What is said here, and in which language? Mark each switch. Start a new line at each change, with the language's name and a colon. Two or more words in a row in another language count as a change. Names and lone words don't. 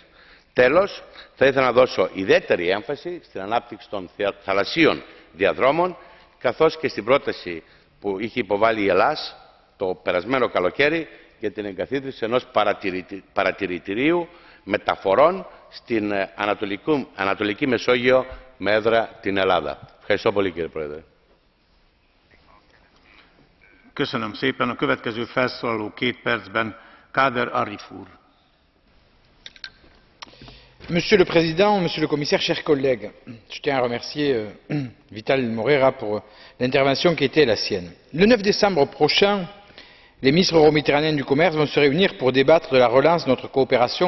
Greek: Τέλος, θα ήθελα να δώσω ιδιαίτερη έμφαση στην ανάπτυξη των θαλασσίων διαδρόμων, καθώς και στην πρόταση που είχε υποβάλει η Ελλάς το περασμένο καλοκαίρι για την εγκαθίδρυση ενός παρατηρητηρίου μεταφορών στην Ανατολική Μεσόγειο με έδρα την Ελλάδα. Ευχαριστώ πολύ κύριε Πρόεδρε.
Hungarian: Köszönöm szépen. A következő felszólaló 2 percben Kader Arif úr.
French: Monsieur le Président, Monsieur le Commissaire, chers collègues, je tiens à remercier Vital Moreira pour l'intervention qui était la sienne. Le 9 décembre prochain, les ministres euro-méditerranéens du commerce vont se réunir pour débattre de la relance de notre coopération